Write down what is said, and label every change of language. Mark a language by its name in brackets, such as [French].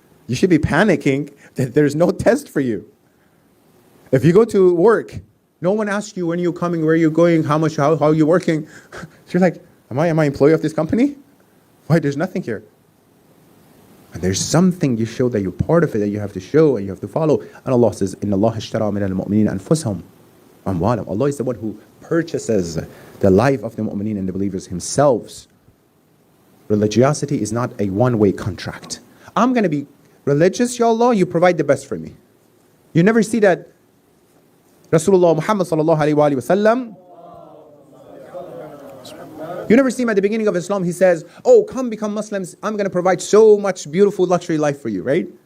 [English] You should be panicking that there's no test for you. If you go to work, no one asks you when you're coming, where you're going, how are you working. So you're like, am I employee of this company? Why, there's nothing here. And there's something you show that you're part of it, that you have to show and you have to follow. And Allah says, [Arabic] إِنَّ اللَّهَ اشْتَرَى مِنَ الْمُؤْمِنِينَ أَنفُسَهُمْ وَأَمْوَالَهُم. [English] Allah is the one who purchases the life of the mu'mineen and the believers himself. Religiosity is not a one-way contract. I'm going to be religious, Ya Allah, you provide the best for me. You never see that Rasulullah Muhammad sallallahu alayhi wa sallam, you never see him at the beginning of Islam, he says, oh, come become Muslims, I'm going to provide so much beautiful luxury life for you, right?